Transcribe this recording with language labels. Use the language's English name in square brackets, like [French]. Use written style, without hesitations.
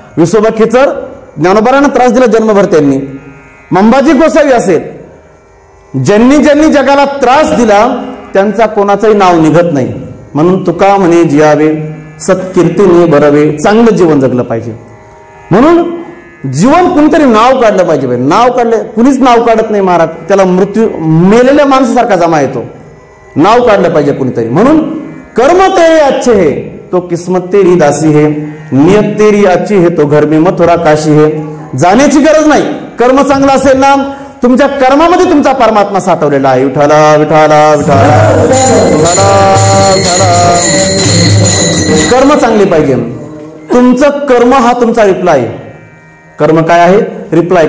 [Marathi] विसोबा खेचर ज्ञानोबारांना त्रास दिला जन्मभर त्यांनी. मंबाजी गोसावी असेल, ज्यांनी ज्यांनी जगाला त्रास दिला त्यांचा कोणाचंही नाव निघत नाही. म्हणून तुका म्हणे जियावे सत्कीर्तीने बरवे, चांगलं जीवन जगलं पाहिजे. म्हणून जीवन कुणीतरी नाव काढलं पाहिजे. नाव काढले, कुणीच नाव काढत नाही महाराज, त्याला मृत्यू मेलेल्या माणसासारखा जमा येतो. नाव काढलं पाहिजे कुणीतरी. [Hindi] म्हणून कर्म तेरे अच्छे है तो किस्मत तेरी दासी है, नियत तेरी अच्छी है तो घर में मथुरा काशी है. [Marathi] जाण्याची गरज नाही. कर्म चांगलं असेल ना, तुमच्या कर्मामध्ये तुमचा परमात्मा साठवलेला आहे. विठाला विठाला विठाला विठाला. कर्म चांगली पाहिजे. तुमचं कर्म हा तुमचा रिप्लाय. कर्म काय आहे? रिप्लाय.